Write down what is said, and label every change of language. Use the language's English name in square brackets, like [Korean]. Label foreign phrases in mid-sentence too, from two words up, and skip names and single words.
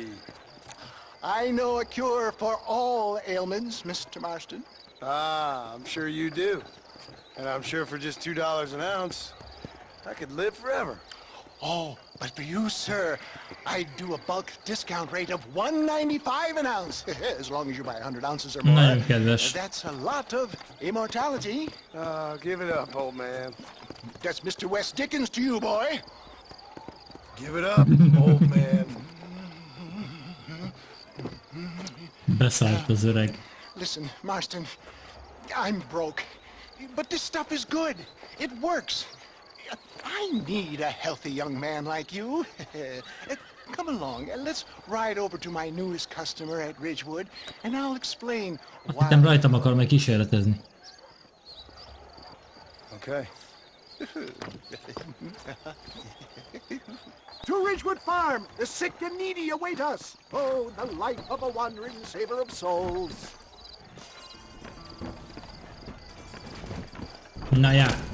[English] I know a cure for all ailments, Mr. Marston. Ah, I'm sure you do. And I'm sure for just $2 an ounce, I could live forever. Oh, but for you, sir, I do a bulk discount rate of $1.95 an ounce, as long as you buy 100 ounces or more. [Hungarian] Nagyon kedves. [English] That's a lot of immortality. Give it up, old man. That's Mr. West Dickens to you, boy. Give it up, old man. [Hungarian] Beszállt az öreg. [English] Listen, Marston, I'm broke, but this stuff is good. It works. I need a healthy young man like you. Come along, and let's ride over to my newest customer at Ridgewood, and I'll explain why. [Hungarian] Nem rajtam akar meg kísérletezni. [English] Okay. To Ridgewood Farm, the sick and needy await us. Oh, the life of a wandering saver of souls. [Hungarian] Na já.